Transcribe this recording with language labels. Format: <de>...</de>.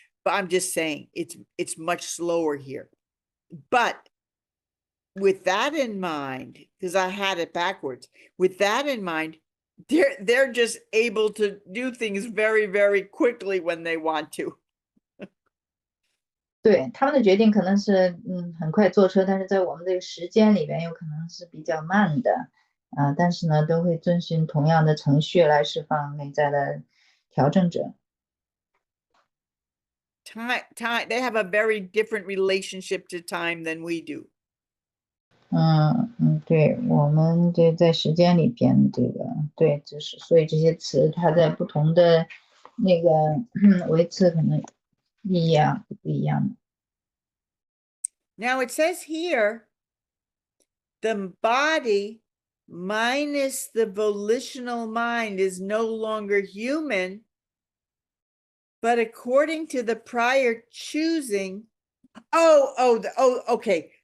<en>But I'm just saying it's much slower here. But with that in mind, because I had it backwards, with that in mind, they're just able to do things very, very quickly when they want to.</en> <zh>对，他们的决定可能是很快坐车，但是在我们这个时间里边有可能是比较慢的，但是呢都会遵循同样的程序来释放内在的调整者。</zh> <en>Time, they have a very different relationship to time than we do.</en> <zh>对，我们这在时间里边，这个对，就是所以这些词它在不同的那个维次可能意义不一样的。</zh> <en>Now it says here, the body minus the volitional mind is no longer human, but according to the prior choosing, okay.</en>